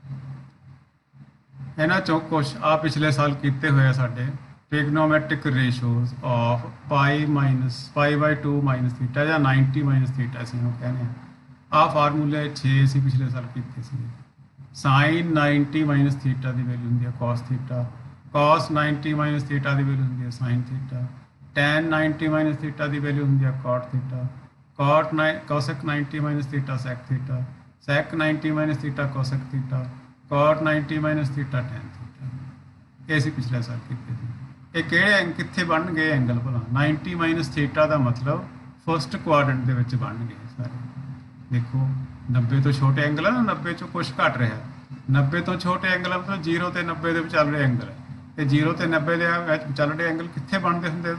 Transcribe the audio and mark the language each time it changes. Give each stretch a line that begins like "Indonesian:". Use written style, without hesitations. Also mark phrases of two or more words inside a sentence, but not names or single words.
Punjabi: ਇਹਨਾਂ ਚੋਂ ਕੁਛ ਆ ਪਿਛਲੇ ਸਾਲ ਕੀਤੇ ਹੋਏ ਆ ਸਾਡੇ
English: trigonometric ratios of
Punjabi: π/2 θ ਜਾਂ 90 θ ਅਸੀਂ ਉਹ ਕਹਿੰਦੇ ਆ। ਆਹ ਫਾਰਮੂਲੇ 6 ਅਸੀਂ ਪਿਛਲੇ ਸਾਲ ਕੀਤੇ ਸੀ। ਸਾਈਨ 90 θ ਦੀ ਵੈਲਿਊ ਹੁੰਦੀ ਹੈ cos θ, cos 90 θ ਦੀ ਵੈਲਿਊ ਹੁੰਦੀ ਹੈ sin θ, tan 90 θ ਦੀ ਵੈਲਿਊ ਹੁੰਦੀ ਹੈ cot θ, cosec 90 θ sec θ, sec 90 θ cosec θ, cot 90 θ tan θ। ਇਹ ਅਸੀਂ ਪਿਛਲੇ ਸਾਲ ਕੀਤੇ ਸੀ। ਇਹ ਕਿਹੜੇ ਕਿੱਥੇ ਬਣ ਗਏ ਐਂਗਲ ਭਲਾ? 90 θ ਦਾ ਮਤਲਬ
English: first quadrant
Punjabi: ਦੇ ਵਿੱਚ ਬਣ ਗਏ ਸਾਰੇ। ਦੇਖੋ 90 ਤੋਂ ਛੋਟੇ ਐਂਗਲ ਹੈ ਨਾ, 90 ਚੋਂ ਕੁਛ ਘਟ ਰਿਹਾ। 90 ਤੋਂ ਛੋਟੇ ਐਂਗਲ ਮਤਲਬ 0 ਤੇ 90 ਦੇ ਵਿੱਚ ਚੱਲ ਰਿਹਾ ਐਂਗਲ ਹੈ, ਤੇ 0 ਤੇ 90 ਦੇ ਵਿੱਚ ਚੱਲ ਰਹੇ ਐਂਗਲ ਕਿੱਥੇ ਬਣਦੇ ਹੁੰਦੇ?